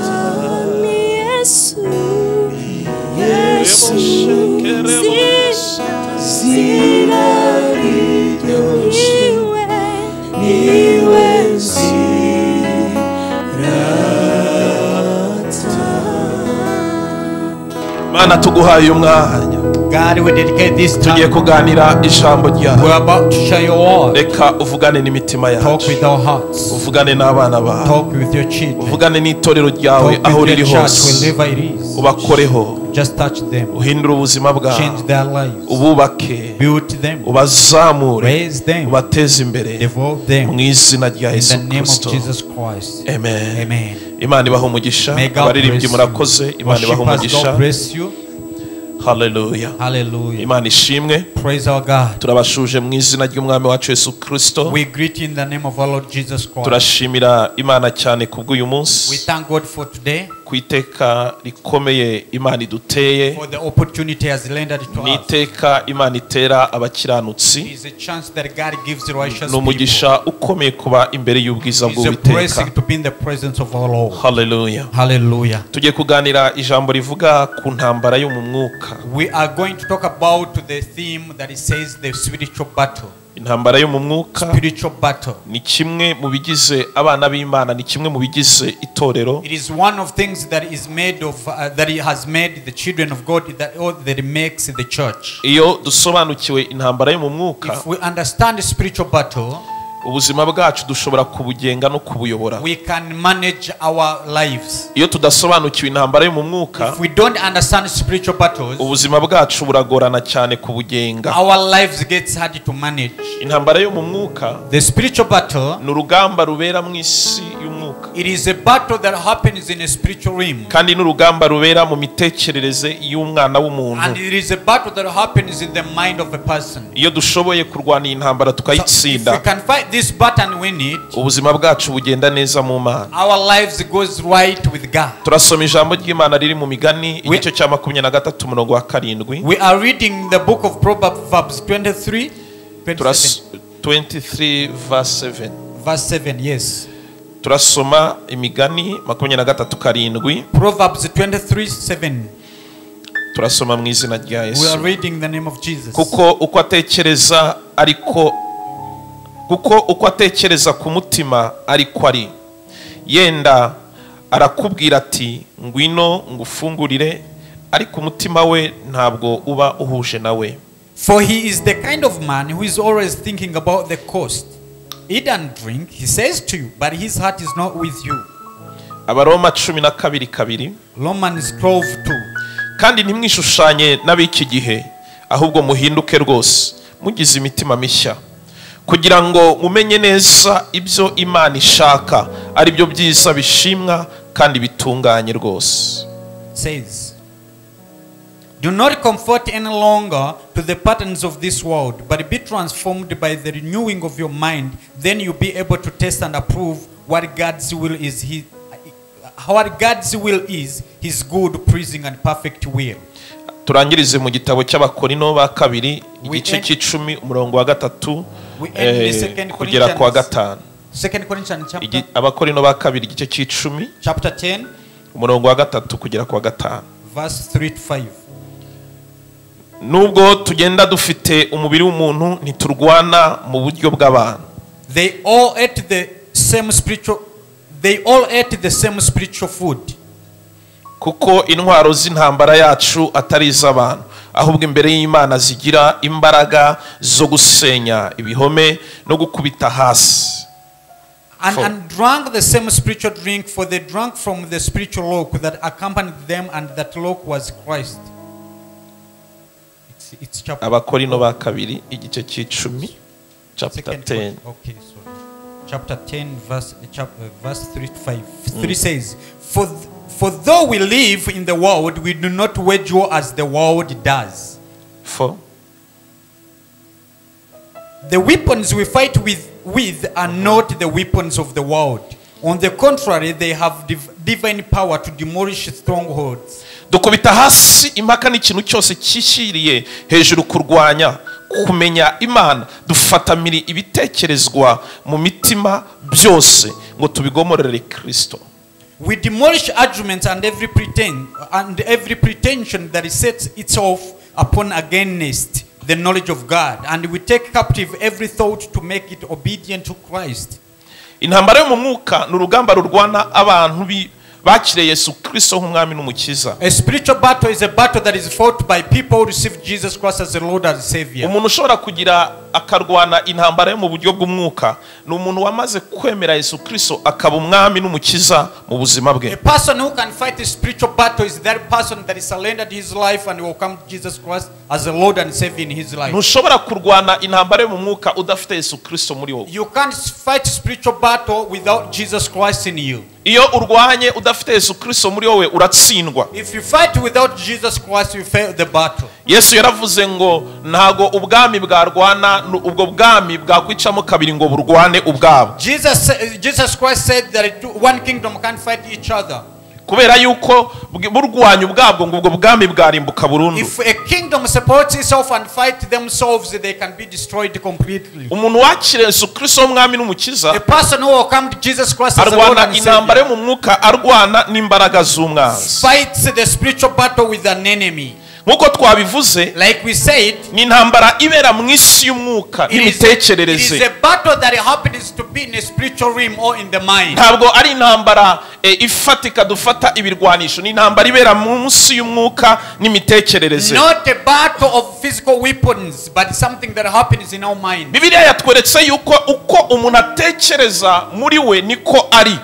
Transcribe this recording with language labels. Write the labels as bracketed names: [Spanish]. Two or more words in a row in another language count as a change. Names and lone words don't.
[Kinyarwanda] Yesu Yesu zina ryoshe niwe zirata. Mana tuguhaye umwanya [English] God, we dedicate this [Kinyarwanda] tugiye [English] time. [Kinyarwanda] kuganira ijambo [English] We're [Kinyarwanda] ryawe. [English] about to share your word. [Kinyarwanda] Reka uvugane n'imitima [English] Talk [Kinyarwanda] yacu, [English] with our hearts. [Kinyarwanda] uvugane n'abana bawe, [English] Talk with your children. [Kinyarwanda] uvugane n'itorero ryawe [English] Talk [Kinyarwanda] aho [English] with [Kinyarwanda] riri [English] your church [Kinyarwanda] hose. [English] wherever it is. [Kinyarwanda] Ubakoreho, [English] Just touch them. [Kinyarwanda] uhindure ubuzima bwabo, [English] Change their lives. [Kinyarwanda] ububake, [English] Build them. [Kinyarwanda] ubazamure, [English] Raise them. [Kinyarwanda] ubateze imbere [English] Devote them. [Kinyarwanda] mu izina rya [English] In [Kinyarwanda] Yesu [English] the name of [Kinyarwanda] Kristo. [English] Jesus Christ. [Kinyarwanda] Amen. [English] Amen. [Kinyarwanda] Imana ibaha umugisha, [English] May God [Kinyarwanda] abaririmbyi [English] bless [Kinyarwanda] murakoze, [English] you. [Kinyarwanda] Imana ibaha [English] Worshippers, [Kinyarwanda] umugisha. [English] God bless you. [Kinyarwanda] Hallelujah. [English] Hallelujah. [Kinyarwanda] Imana ishimwe. [English] Praise our God. [Kinyarwanda] Turabashuje mu izina ry'umwami wacu Yesu Kristo. [English] We greet you in the name of our Lord Jesus Christ. [Kinyarwanda] Turashimira Imana cyane kubw'uyu [English] We [Kinyarwanda] munsi, [English] thank God for today, [Kinyarwanda] ku iteka rikomeye Imana iduteye, [English] for the opportunity has landed to us. [Kinyarwanda] n'iteka Imana itera [English] It [Kinyarwanda] abakiranutsi, [English] is a chance that God gives the righteous [Kinyarwanda] ni [English] people. [Kinyarwanda] umugisha ukomeye kuba imbere y'ubwiza [English] It's a [Kinyarwanda] bw'Uwiteka. [English] blessing to be in the presence of our Lord. [Kinyarwanda] Hallelujah. [English] Hallelujah. [Kinyarwanda] Tugiye kuganira ijambo rivuga ku ntambara yo mu mwuka. [English] We are going to talk about the theme that it says the spiritual battle. [Kinyarwanda] Intambara yo mu mwuka [English] Spiritual battle. [Kinyarwanda] ni kimwe mu bigize abana b'Imana, ni kimwe mu bigize itorero. [English] It is one of things that is made of that He has made the children of God, that all that He makes the church. [Kinyarwanda] Iyo dusobanukiwe intambara yo mu mwuka, [English] If we understand the spiritual battle, [Kinyarwanda] ubuzima bwacu dushobora kubugenga no kubuyobora. [English] we can manage our lives. [Kinyarwanda] Iyo tudasobanukiwe intambara yo mu mwuka, [English] If we don't understand spiritual battles, [Kinyarwanda] ubuzima bwacu buragorana cyane kubugenga. [English] our lives gets hard to manage. [Kinyarwanda] Intambara yo mu mwuka [English] The spiritual battle, [Kinyarwanda] ni urugamba rubera mu isi y'umwuka, [English] it is a battle that happens in a spiritual realm. [Kinyarwanda] kandi n'urugamba rubera mu mitekerereze y'umwana [English] And [Kinyarwanda] w'umuntu. [English] it is a battle that happens in the mind of a person. [Kinyarwanda] Iyo dushoboye kurwana iyi ntambara [English] So if [Kinyarwanda] tukayitsinda, [English] we can fight this battle and win it, [Kinyarwanda] ubuzima bwacu bugenda neza mu Mana. [English] our lives goes right with God. [Kinyarwanda] Turasoma ijambo ry'Imana riri mu Migani igice cya 23 umurongo wa 7. [English] We are reading the book of Proverbs 23, 23 verse 7. verse 7, yes. [Kinyarwanda] Turasoma Imigani 23:7. [English] Proverbs 23, 7. [Kinyarwanda] Turasoma mu izina rya [English] We are [Kinyarwanda] Yesu. [English] reading the name of Jesus. [Kinyarwanda] Kuko uko atekereza ku mutima ariko ari, yenda arakubwira ati ngwino ngufungurire, ariko umutima we ntabwo uba uhuje nawe. [English] For he is the kind of man who is always thinking about the cost. Eat and drink, he says to you, but his heart is not with you. [Kinyarwanda] Abaroma 12:2. [English] Romans 12:2. [Kinyarwanda] Kandi ntimwishushanye n'abiki gihe, ahubwo muhinduke rwose mugize imitima mishya, kugira ngo mumenye neza ibyo Imana ishaka, ari byo byiza bishimwa kandi bitunganye rwose. [English] Says, do not conform any longer to the patterns of this world, but be transformed by the renewing of your mind. Then you'll be able to test and approve what God's will is. What God's will is, His good, pleasing, and perfect will. [Kinyarwanda] Turangirize mu gitabo cy'Abakorino ba kabiri igice cy'icumi umurongo wa 3 kugera kwa 5. [English] 2 Corinthians chapter. [Kinyarwanda] Abakorino ba kabiri igice cy'icumi [English] Chapter 10. [Kinyarwanda] umurongo wa 3 kugera kwa 5. [English] Verse 3 to 5. [Kinyarwanda] Nubwo tugenda dufite umubiri w'umuntu ntiturwana mu buryo bw'abantu. [English] They all ate the same spiritual food. [Kinyarwanda] Kuko intwaro z'intambara yacu atari iz'abantu, ahubwo imbere y'Imana zigira imbaraga zo gusenya ibihome no gukubita hasi. [English] And drank the same spiritual drink, for they drank from the spiritual rock that accompanied them, and that rock was Christ. It's chapter. [Kinyarwanda] Abakorino ba kabiri igice cy'icumi chapter 10. [English] Okay, sorry. Chapter 10 verse 3 to 5. 3 says, For though we live in the world, we do not wage war as the world does. For the weapons we fight with are not the weapons of the world. On the contrary, they have divine power to demolish strongholds. [Kinyarwanda] dukubita hasi impaka n'ikintu cyose cyishyiriye hejuru kurwanya kumenya Imana, dufatamira ibitekerezwa mu mitima byose ngo tubigomorere Kristo. [English] We demolish arguments and every pretension that sets itself upon against the knowledge of God, and we take captive every thought to make it obedient to Christ. [Kinyarwanda] Intambara yo mu mwuka n'urugamba rurwana abantu bakire Yesu Kristo nk'umwami n'umukiza. [English] A spiritual battle is a battle that is fought by people who receive Jesus Christ as the Lord and Savior. [Kinyarwanda] Umuntu ushobora kugira akarwana intambara yo mu buryo bw'umwuka ni umuntu wamaze kwemera Yesu Kristo akaba umwami n'umukiza mu buzima bwe. [English] A person who can fight a spiritual battle is that person that is surrendered his life and will come to Jesus Christ as the Lord and Savior in his life. [Kinyarwanda] Ntushobora kurwana intambara yo mu mwuka udafite Yesu Kristo muri wowe. [English] You can't fight spiritual battle without Jesus Christ in you. [Kinyarwanda] Iyo urwanye udafite Yesu Kristo muri wowe uratsindwa. [English] If you fight without Jesus Christ, you fail the battle. [Kinyarwanda] Yesu yaravuze ngo ntago ubwami bwarwana ubwo bwami bwakwicamo kabiri ngo burwane ubwabo. [English] Jesus Christ said that one kingdom can't fight each other. [Kinyarwanda] Kubera yuko burwanya ubwabwo ngo ubwo bwami bwarimbuka burundu. [English] If a kingdom supports itself and fight themselves, they can be destroyed completely. [Kinyarwanda] Umuntu wakire Yesu Kristo umwami n'umukiza, [English] a person who will come to Jesus Christ as the Lord and Savior, [Kinyarwanda] intambara yo mu mwuka arwana n'imbaraga z'umwanzi. [English] Fights the spiritual battle with an enemy. [Kinyarwanda] Nkuko twabivuze, [English] like we said, [Kinyarwanda] ni intambara ibera mu isi y'umwuka n'imitekerereze. [English] It is a battle that happens to be in a spiritual realm or in the mind. [Kinyarwanda] Ntabwo ari intambara ifatika dufata ibirwanisho, ni intambara ibera mu isi y'umwuka n'imitekerereze. [English] Not a battle of physical weapons, but something that happens in our mind. [Kinyarwanda] Bibiliya yatweretse yuko uko umuntu atekereza muri we niko ari.